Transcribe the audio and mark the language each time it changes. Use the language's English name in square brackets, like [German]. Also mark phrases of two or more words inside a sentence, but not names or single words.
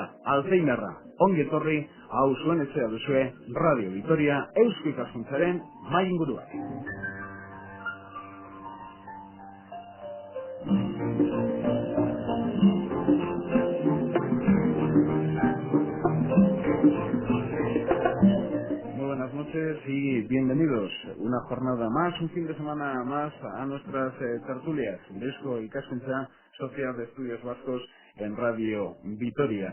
[Basque] Alzheimerra, ongi etorri, hau zuen etxea duzue, Radio Vitoria, Eusko Ikaskuntzaren mahai inguruan. [Spanish] Muy buenas noches y bienvenidos una jornada más, un fin de semana más a nuestras tertulias de Eusko Ikaskuntza, Sociedad de Estudios Vascos en Radio Vitoria.